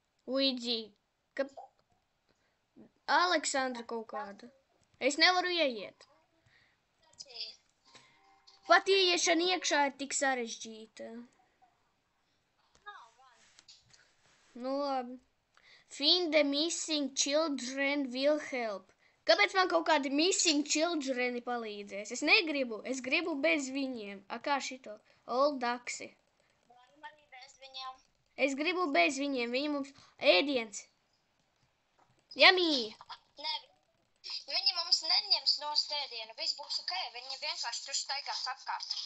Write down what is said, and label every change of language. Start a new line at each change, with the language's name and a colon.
Latvian: Luigi, Aleksandra kaut kāda. Es nevaru ieiet. Pat ieiešana iekšā ir tik sarežģīta. Nu labi.
English: Find the missing children will help.
Latvian: Kāpēc man kaut kādi missing childreni palīdzēs? Es negribu, es gribu bez viņiem. A kā šito? Old Daxi. Varam arī bez viņiem. Es gribu bez viņiem, viņi mums ēdiens. Jamī! Nē, viņi mums neņems no stēdienu, viss būs ok, viņi vienkārši tur staigās apkārt.